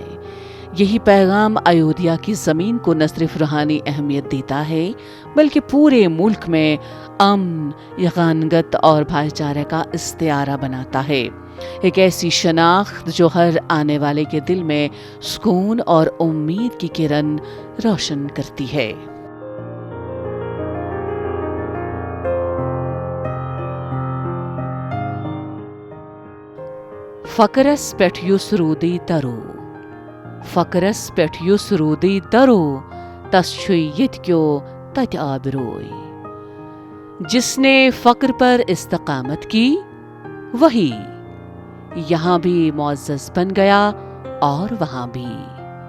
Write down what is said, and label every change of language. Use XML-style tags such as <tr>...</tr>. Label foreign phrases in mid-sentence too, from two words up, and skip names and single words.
<ur>یہی پیغام ایودھیا کی زمین کو نہ صرف روحانی اہمیت دیتا ہے بلکہ پورے ملک میں امن، یگانگت اور بھائی چارے کا استعارہ بناتا ہے. ایک ایسی شناخت جو ہر آنے والے کے دل میں سکون اور امید کی کرن روشن کرتی ہے.</ur> <ks>فقرس پٮ۪ٹھ یُس روٗدٕے ترو، فقرس پٮ۪ٹھ یُس روٗدٕے ترو، تس چھُ ییٚتہِ کیو تتہِ آبروئے.</ks> <ur>جس نے فقر پر استقامت کی وہی یہاں بھی معزز بن گیا اور وہاں بھی.</ur>